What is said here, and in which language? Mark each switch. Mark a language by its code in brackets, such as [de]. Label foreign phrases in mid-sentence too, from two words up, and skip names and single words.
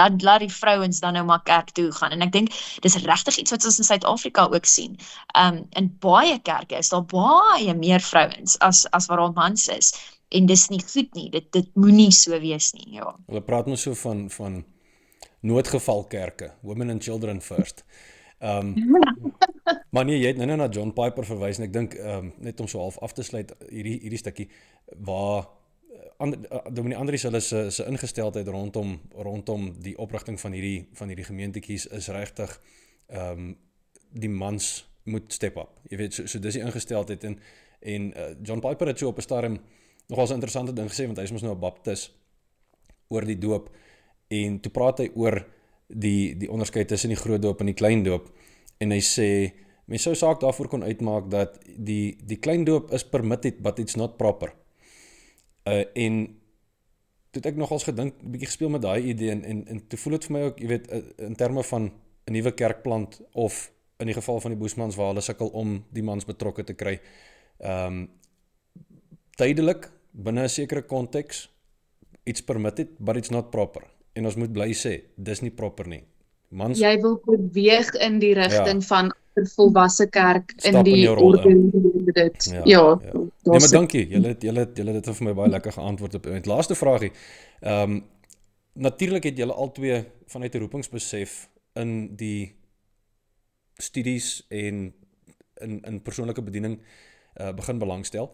[af] Laat die vrouens dan nou maar kerk toe gaan. En ek dink dis regtig iets wat ons in Suid-Afrika ook sien. In baie kerke is daar baie meer vrouens as wat daar mans is. En dis nie goed nie. Dit moenie so wees nie. Ja. Hulle praat mos so van noodgevalkerke, [en] women and children first. [af] Maar nee, jy het nou na John Piper verwys en ek dink net om so half af te sluit hierdie stukkie waar Dominee Andries hulle se ingesteldheid rondom die oprigting van hierdie gemeentetjies is regtig die mans moet [en] step up. [af] Jy weet, so dis die ingesteldheid en John Piper het so op 'n stadium nogal 'n interessante ding gesê, want hy is mos nou 'n baptis oor die doop. En toe praat hy oor die onderskeid tussen die groot doop en die klein doop. En hy sê, mens sou saak daarvoor kon uitmaak dat die klein doop is [en] permitted, but it's not proper. [af] En toe het ek nogals gedink, 'n bietjie gespeel met daai idee, en toe voel dit vir my ook, jy weet, in terme van 'n nuwe kerkplant, of in die geval van die Boesmans, waar hulle sukkel om die mans betrokke te kry. Tydelik, binne 'n sekere konteks, [en] it's permitted, but it's not proper. [af] En ons moet bly sê, dis nie proper nie. Mans, Jy wil beweeg in die rigting van 'n volwasse kerk Stap in in die jou rol orde dit. Ja. Nee, maar dankie. Julle het dit vir my baie lekker geantwoord op. En laaste vraagie. Natuurlik het julle albei vanuit 'n roepingsbesef in die studies en in persoonlike bediening begin belangstel.